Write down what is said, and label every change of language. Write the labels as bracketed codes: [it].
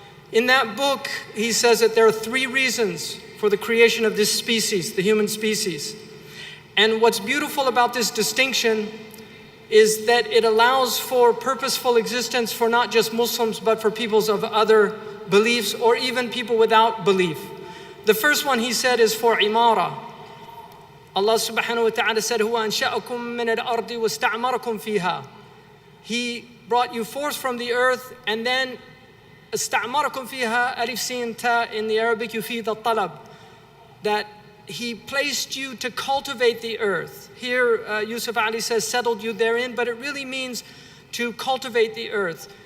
[en] In that book, he says that there are 3 reasons for the creation of this species, the human species. And what's beautiful about this distinction is that it allows for purposeful existence for not just Muslims, but for peoples of other beliefs or even people without belief. The first one, he said, is for imara. [ar] Allah subhanahu wa ta'ala said, هُوَ أَنْشَأَكُم مِّنَ الْأَرْضِ وَاسْتَعْمَرَكُم فِيهَا. [en] He brought you forth from the earth, and then [ar] استعمركم فيها, [en] alif sin ta in the Arabic, [ar] يفيد الطلب, [en] that he placed you to cultivate the earth. Here, Yusuf Ali says, settled you therein, but it really means to cultivate the earth.